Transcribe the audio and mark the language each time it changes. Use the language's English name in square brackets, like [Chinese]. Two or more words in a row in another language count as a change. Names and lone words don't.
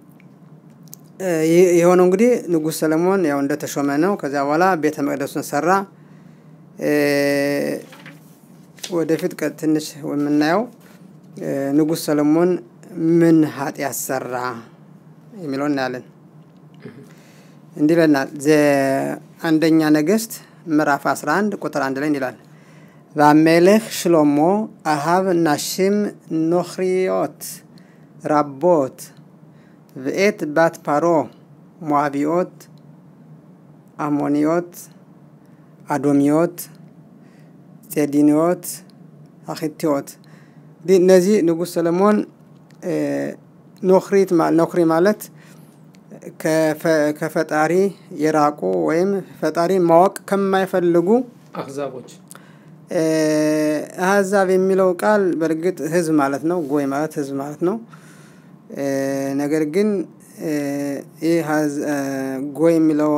[Amharic] የሆነው እንግዲህ ንጉስ ሰለሞን ያው እንደተሾመ ነው። ከዛ በኋላ ቤተ መቅደሱን ሰራ። ወደፊት ትንሽ የምናየው ንጉስ ሰለሞን ምን ኃጢአት ሰራ የሚለው እናያለን። እንዲለናል አንደኛ ነገስት ምዕራፍ 11 ቁጥር 1 ላይ ይላል והמלך [Hebrew] שלמה אהב נשים נוכריות רבות ואת בת פרעה מואביות עמוניות אדומיות צידוניות חיתיות [Amharic] እነዚህ ንጉስ ሰለሞን ኖክሪ ማለት ከፈጣሪ የራቁ ወይም ፈጣሪ ማወቅ ከማይፈልጉ አህዛብ የሚለው ቃል በርግጥ ህዝብ ማለት ነው። ጎይ ማለት ህዝብ ማለት ነው። ነገር ግን ይህ ጎይ የሚለው